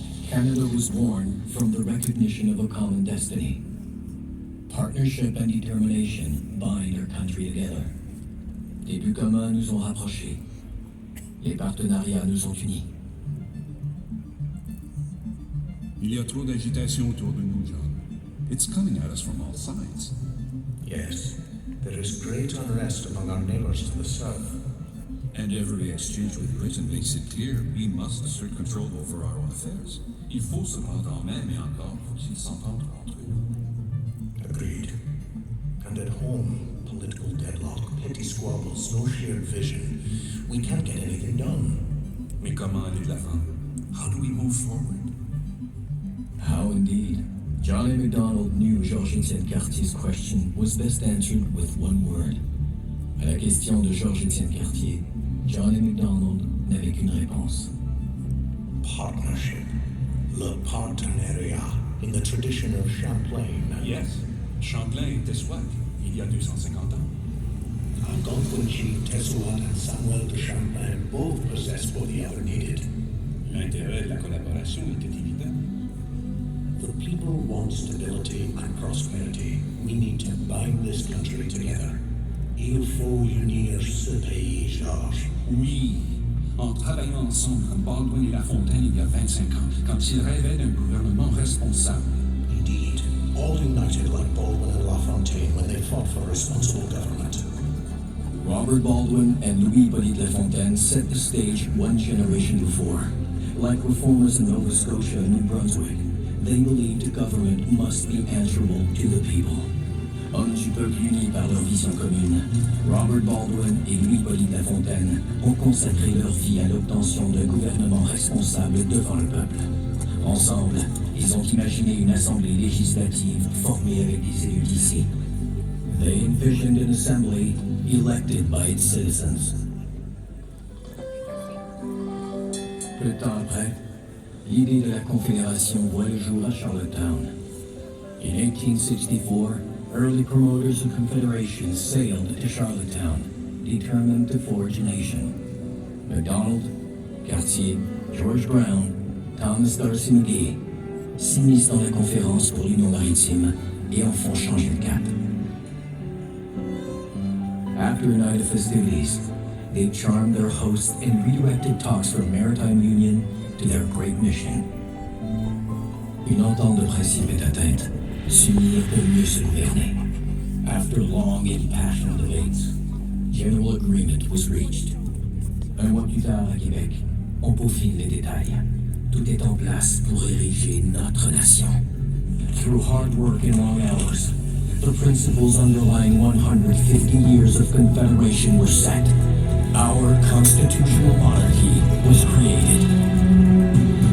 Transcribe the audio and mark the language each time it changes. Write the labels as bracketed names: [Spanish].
[English] Canada was born from the recognition of a common destiny. Partnership and determination bind our country together. [French] Des buts communs nous ont rapprochés. Les partenariats nous ont unis. Il y a trop d'agitation autour de nous, John. [English] It's coming at us from all sides. Yes, there is great unrest among our neighbors to the south. And every exchange with Britain makes it clear we must assert control over our own affairs. [French] Il faut se prendre en main, mais encore faut-il s'entendre entre eux. [English] Agreed. And at home, political deadlock, petty squabbles, no shared vision. We can't get anything done. [French] Mais comment aller de l'avant? [English] How do we move forward? How indeed. John A. Macdonald knew Georges Etienne Cartier's question was best answered with one word: [French] À la question de Georges-Étienne Cartier, John et MacDonald n'avaient qu'une réponse. [English] Partnership. [French] Le partenariat. [English] In the tradition of Champlain. [French] Yes, Champlain était SWAT il y a 250 ans. [English] Algonquin chief Tessuat and Samuel de Champlain both possessed what the other needed. [French] L'intérêt de la collaboration était évident. [English] The people want stability and prosperity. We need to bind this country together. [French] Il faut unir ce pays, Georges. Oui, en travaillant ensemble comme Baldwin et Lafontaine il y a 25 ans, quand ils rêvaient d'un gouvernement responsable. [English] Indeed, all united like Baldwin and LaFontaine when they fought for responsible government. Robert Baldwin and Louis-Hippolyte Lafontaine set the stage one generation before. Like reformers in Nova Scotia and New Brunswick, they believed government must be answerable to the people. [French] Hommes du peuple unis par leur vision commune, Robert Baldwin et Louis-Hippolyte Lafontaine ont consacré leur vie à l'obtention d'un gouvernement responsable devant le peuple. Ensemble, ils ont imaginé une assemblée législative formée avec des élus d'ici. [English] They envisioned an assembly elected by its citizens. [French] Peu de temps après, l'idée de la Confédération voit le jour à Charlottetown. [English] In 1864, early promoters of Confederation sailed to Charlottetown, determined to forge a nation. [French] MacDonald, Cartier, George Brown, Thomas D'Arcy McGee s'immiscent dans la conférence pour l'Union maritime et en font changer le cap. [English] After a night of festivities, they charmed their hosts and redirected talks from maritime union to their great mission. [French] Une entente de principe est atteinte, s'unir pour mieux se gouverner. [English] After long impassioned debates, general agreement was reached. [French] Un mois plus tard à Québec, on peaufine les détails. Tout est en place pour ériger notre nation. [English] Through hard work and long hours, the principles underlying 150 years of Confederation were set. Our constitutional monarchy was created.